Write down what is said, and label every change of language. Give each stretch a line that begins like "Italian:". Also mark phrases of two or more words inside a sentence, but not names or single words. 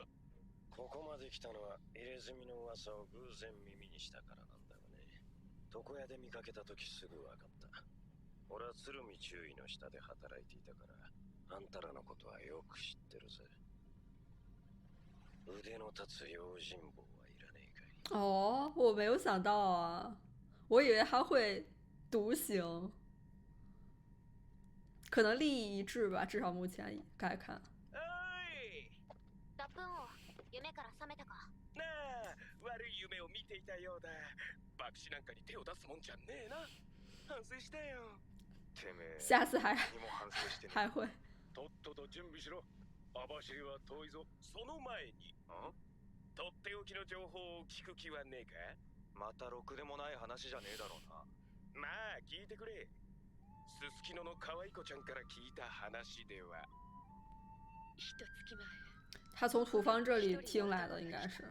Japanese: ここまで来たのは入れ墨の噂を偶然耳にしたからなんだがね。床屋で見かけた時すぐ分かった。俺は鶴見中尉の下で働いていたからあんたらのことはよく知ってるぜ。腕の立つ用心棒はいらねえかい？
Chinese: 哦，我没有想到啊，我以为他会独行，可能利益一致吧，至少目前该看。
Japanese: おい！ラプン王、夢から覚めたか？なあ、悪い夢を見ていたようだ。爆死なんかに手を出すもんじゃねえな。反省したよ。てめえ
Chinese: 下次还
Japanese: 何も反省してねえ。
Chinese: 还会。
Japanese: とっとと準備しろ。網走は遠いぞ。その前に、とっておきの情報を聞く気はねえか？またろくでもない話じゃねえだろうな。まあ聞いてくれ。すすきのの可愛い子ちゃんから聞いた話では。一月前、
Chinese: 他从土方这里听来的，应该是。